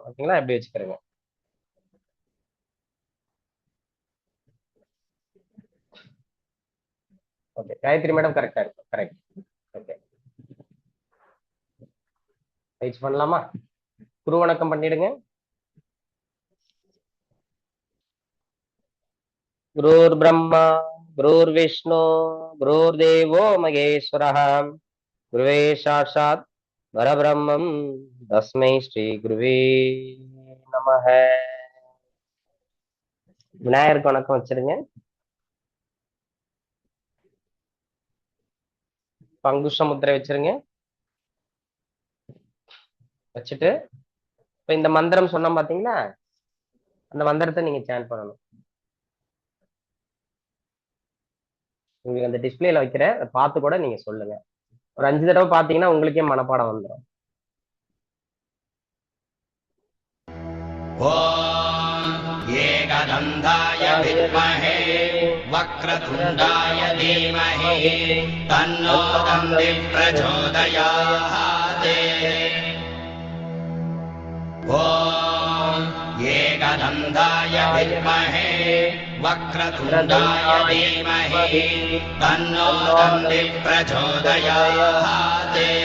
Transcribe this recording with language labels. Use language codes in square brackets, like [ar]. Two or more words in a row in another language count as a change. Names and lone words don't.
[ta] ஓகேங்களா? எப்படி வச்சுக்கிறேங்க. ஓகே, காயத்ரி மேடம் கரெக்டா இருக்கு. கரெக்ட். ஓகே, பயிற்சி பண்ணலாமா? குரு வணக்கம் பண்ணிடுங்க. [sa] गुरुर् ब्रह्मा गुरुर् विष्णु गुरुर् देवो महेश्वरः गुरवे साक्षात् परब्रह्म तस्मै श्री गुरवे नमः. [ta] விநாயகருக்கு வணக்கம் வச்சிருங்க. அங்குஷ முத்திரை வச்சிருங்க. வச்சுட்டு இப்ப இந்த மந்திரம் சொன்னோம் பாத்தீங்களா, அந்த மந்திரத்தை நீங்க சேன் பண்ணணும். உங்களுக்கு அந்த டிஸ்பிளேல வைக்கிறேன், அதை பார்த்து கூட நீங்க சொல்லுங்க. ஒரு 5 தடவை பாத்தீங்கன்னா உங்களுக்கே மனப்பாடம் வந்துடும். [sa] ॐ एकदन्ताय विद्महे वक्रतुण्डाय धीमहि तन्नो दन्ति प्रचोदयात्। ॐ एकदन्ताय विद्महे वक्रतुण्डाय धीमहि तन्नो दन्ति प्रचोदयात्।